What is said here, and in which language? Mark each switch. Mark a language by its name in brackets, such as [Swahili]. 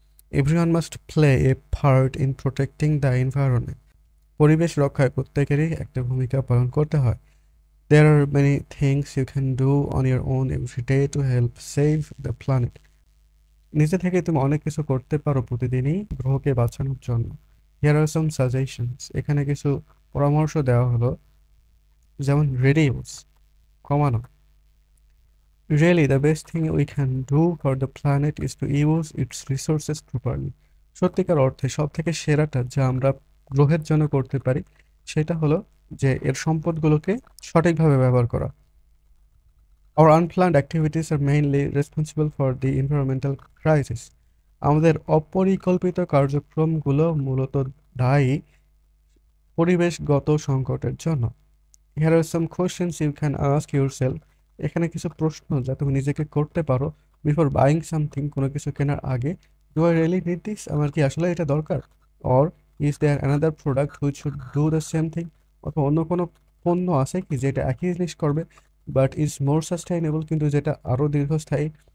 [English] Everyone must play a part in protecting the environment. [Bangla] পরিবেশ রক্ষায় প্রত্যেকেরই একটা ভূমিকা পালন করতে হয়। [English] There are many things you can do on your own every day to help save the planet. [Bangla] নিজে থেকে তুমি অনেক কিছু করতে পারো প্রতিদিনই গ্রহকে বাঁচানোর জন্য। [English] Here are some suggestions. [Bangla] এখানে কিছু পরামর্শ দেওয়া হলো, যেমন reduce, কমানো। [English] Really, the best thing we can do for the planet is to use its resources properly. [Bangla] সত্যিকার অর্থে সব থেকে সেরাটা যা আমরা গ্রহের জন্য করতে পারি সেটা হলো যে এর সম্পদগুলোকে সঠিকভাবে ব্যবহার করা। [English] Our unplanned activities are mainly responsible for the environmental crisis. [Bangla] আমাদের অপরিকল্পিত কার্যক্রমগুলো মূলত দায়ী পরিবেশগত সংকটের জন্য। [English] Here are some questions you can ask yourself. [Bangla] এখানে কিছু প্রশ্ন যা তুমি নিজেকে করতে পারো [English] before buying something, [Bangla] কোনো কিছু কেনার আগে। [English] Do I really need this? [Bangla] আমার কি আসলে এটা দরকার? [English] Or is there another product which should do the same thing? [Bangla] অথবা অন্য কোনো পণ্য আছে কি যেটা একই জিনিস করবে [English] but is more sustainable, [Bangla] কিন্তু যেটা আরও দীর্ঘস্থায়ী?